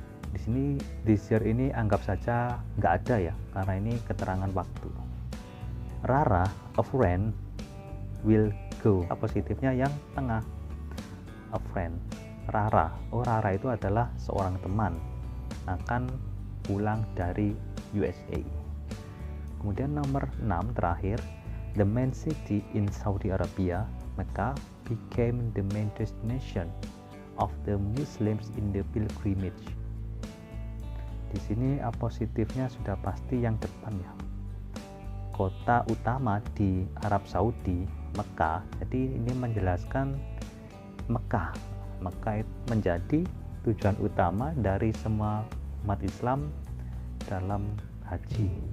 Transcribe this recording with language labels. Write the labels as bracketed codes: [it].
[id] Di sini [en] this year [id] ini anggap saja nggak ada ya, karena ini keterangan waktu. [en] Rara, a friend, will go. [id] Positifnya yang tengah, [en] a friend. [id] Rara, Rara itu adalah seorang teman, akan pulang dari USA. Kemudian nomor 6 terakhir, [en] the main city in Saudi Arabia, Mecca, became the main destination of the Muslims in the pilgrimage. [id] Di sini positifnya sudah pasti yang depan ya. Kota utama di Arab Saudi, Mekah. Jadi ini menjelaskan Mekah. Mekah menjadi tujuan utama dari semua umat Islam dalam haji.